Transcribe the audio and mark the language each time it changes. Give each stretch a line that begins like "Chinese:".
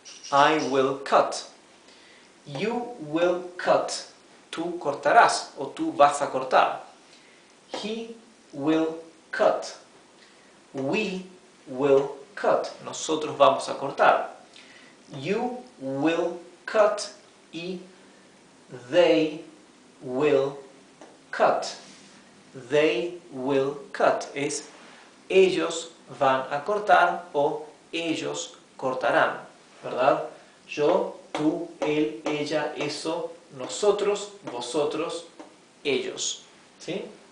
English: I will cut. You will cut.
Spanish: Tú cortarás o tú vas a cortar.
English: He will cut. We will cut.
Spanish: Nosotros vamos a cortar.
English: You will cut y they will cut. They will cut.
Spanish: Es ellos van a cortar o ellos cortarán, ¿verdad? Yo, tú, él, ella, eso, nosotros, vosotros, ellos, ¿sí?